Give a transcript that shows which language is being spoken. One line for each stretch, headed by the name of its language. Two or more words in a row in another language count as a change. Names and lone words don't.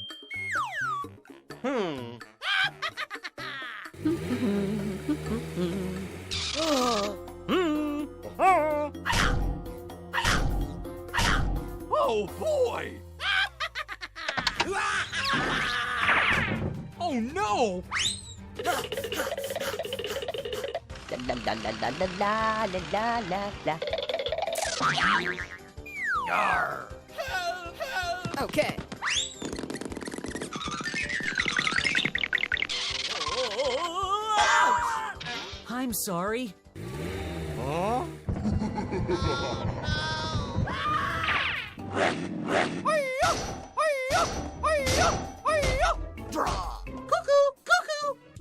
English: Oh, boy! Oh, no! La la la la la la la la la la. Yarr! Okay. I'm sorry. Huh? Cuckoo, cuckoo.